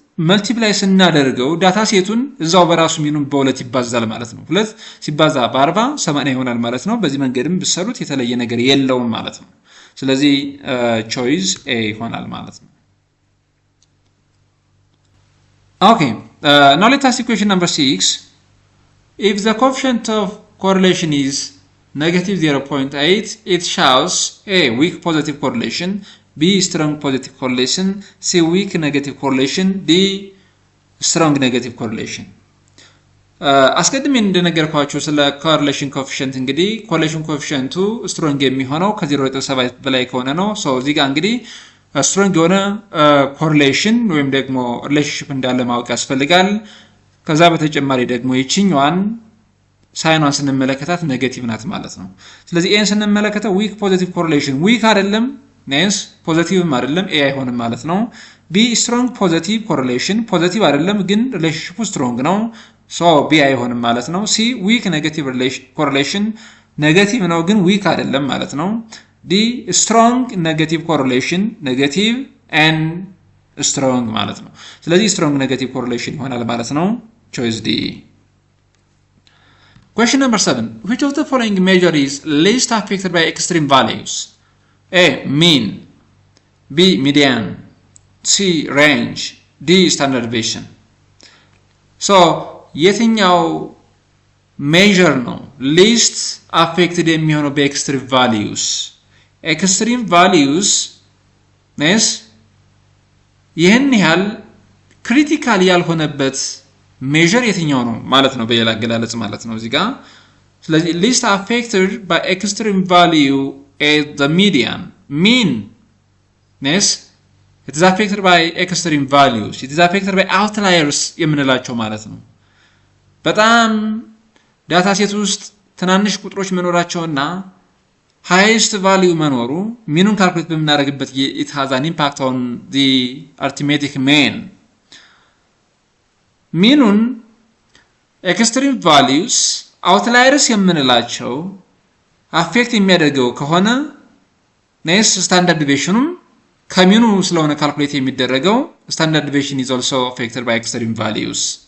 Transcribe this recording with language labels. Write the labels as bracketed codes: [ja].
[am] መልቲፕላይ ስናደርገው ዳታ ሴቱን እዛው በራሱ ሚኑን በሁለት ይባዛል ማለት ነው። 2 ሲባዛ በ40 80 ይሆናል ማለት ነው። በዚህ መንገድም ብትሰሩት የተለየ ነገር የለውም ማለት ነው። ስለዚህ ቾይስ ኤ ይሆናል ማለት ነው። [en] Okay, now let us see question number 6. If the coefficient of correlation is negative 0.8, it shows A, weak positive correlation, B, strong positive correlation, C, weak negative correlation, D, strong negative correlation. [am] አስቀድሜ እንደነገርኳችሁ ስለ ኮሪሌሽን ኮኤፊሺየንት እንግዲህ ኮሪሌሽን ኮኤፊሺየንቱ ስትሮንግ የሚሆነው ከ0.7 በላይ ከሆነ ነው። ሶ እዚህ ጋር እንግዲህ ስትሮንግ የሆነ ኮሪሌሽን ወይም ደግሞ ሪሌሽንሺፕ እንዳለ ማወቅ ያስፈልጋል። ከዛ በተጨማሪ ደግሞ ይችኛዋን ሳይኗን ስንመለከታት ኔጌቲቭ ናት ማለት ነው። ስለዚህ ኤን ስንመለከተው ዊክ ፖዚቲቭ ኮሪሌሽን ዊክ አይደለም፣ ኔስ ፖዚቲቭም አይደለም፣ ኤ አይሆንም ማለት ነው። ቢ ስትሮንግ ፖዚቲቭ ኮሪሌሽን ፖዚቲቭ አይደለም ግን ሪሌሽንሺፑ ስትሮንግ ነው፣ ሶ ቢ አይሆንም ማለት ነው። ሲ ዊክ ኔጌቲቭ ኮሪሌሽን ኔጌቲቭ ነው ግን ዊክ አይደለም ማለት ነው። ዲ ስትሮንግ ኔጌቲቭ ኮሪሌሽን ኔጌቲቭ ኤንድ ስትሮንግ ማለት ነው። ስለዚህ ስትሮንግ ኔጌቲቭ ኮሪሌሽን ይሆናል ማለት ነው። ቾይስ ዲ። [en] Question number 7. Which of the following measure is least affected by extreme values? A, mean, B, median, C, range, D, standard deviation. [am] So የትኛው ሜዥር ነው ሊስት አፌክትድ የሚሆነው በኤክስትሪም ቫሊዩስ? ኤክስትሪም ቫሊዩስ ነስ ይህን ያህል ክሪቲካል ያልሆነበት ሜዥር የትኛው ነው ማለት ነው፣ በሌላ አገላለጽ ማለት ነው እዚህ ጋር። ስለዚህ ሊስት አፌክትድ ባይ ኤክስትሪም ቫልዩ [en] is the median. mean ነስ it is affected by extreme values, it is affected by outliers [am] የምንላቸው ማለት ነው። በጣም ዳታ ሴት ውስጥ ትናንሽ ቁጥሮች መኖራቸውና ሃይስት ቫልዩ መኖሩ ሚኑን ካልኩሌት በምናደርግበት [en] it has an impact on the arithmetic mean. [am] ሚኑን ኤክስትሪም ቫልዩስ አውትላየርስ የምንላቸው አፌክት የሚያደርገው ከሆነ ኔስ ስታንዳርድ ዲቪዬሽኑም ከሚኑ ስለሆነ ካልኩሌት የሚደረገው ስታንዳርድ ዲቪዬሽን [en] is also affected by extreme values.